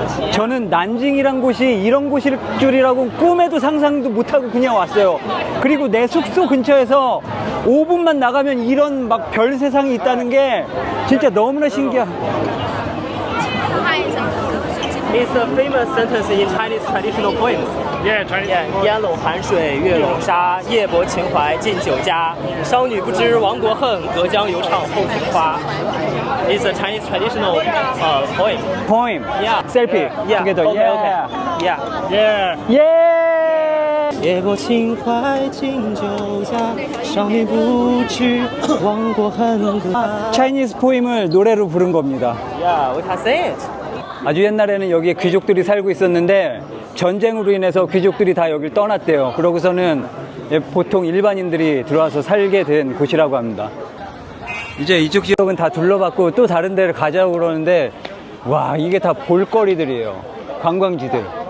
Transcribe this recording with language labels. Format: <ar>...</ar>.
<ko>저는 난징이란 곳이 이런 곳일 줄이라고 꿈에도 상상도 못하고 그냥 왔어요. 그리고 내 숙소 근처에서 5분만 나가면 이런 막 별 세상이 있다는 게 진짜 너무나 신기해.</ko> <en>It's a famous sentence in Chinese traditional poems. Yeah, Chinese.</en> <zh>Yeah, 烟笼寒水月笼沙，夜泊秦淮近酒家。商女不知亡国恨，隔江犹唱后庭花。</zh> <en>It's a Chinese traditional poem. Poem. Yeah. Selfie. Yeah. Together. Okay, Yeah. okay. Yeah. Yeah. Yeah.</en> <zh>夜泊秦淮近酒家，商女不知亡国恨，隔。</zh> <en>Chinese poem</en> <ko>을 노래로 부른 겁니다.</ko> <en>Yeah, we can say it.</en> <ko>아주 옛날에는 여기에 귀족들이 살고 있었는데 전쟁으로 인해서 귀족들이 다 여길 떠났대요. 그러고서는 보통 일반인들이 들어와서 살게 된 곳이라고 합니다. 이제 이쪽 지역은 다 둘러봤고 또 다른 데를 가자고 그러는데 와 이게 다 볼거리들이에요. 관광지들.</ko>